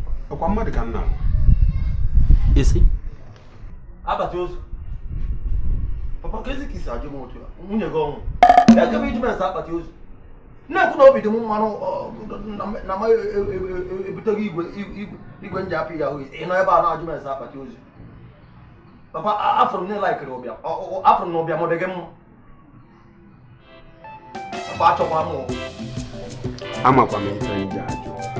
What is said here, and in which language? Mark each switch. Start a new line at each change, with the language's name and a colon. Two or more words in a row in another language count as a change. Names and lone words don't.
Igbo: Ọkwa mmadụ ka m na-ahụ? Isi? Akpati ozu? Papa, ka ezi ka isi ajụ m otu a? Nwunye gị ọnwụ? Ya ka m iji m ese akpati ozu? Na-ekwu na obi dị m mmanụ, ọ, na m, na m e, e, e, e, e, ebuteghị igwe, igwe, igwe m ji apị ya ahụ. Ị nọ ebe a na-ajụ m ese akpati ozu? Papa, a, afụrụ m na ị laikịrị ụbịam. Ọ, ọ, afụrụ m na ụbịam ọ dị gị mma. Papa, achọkwa m o. Amakwa m ife m ji ajụ.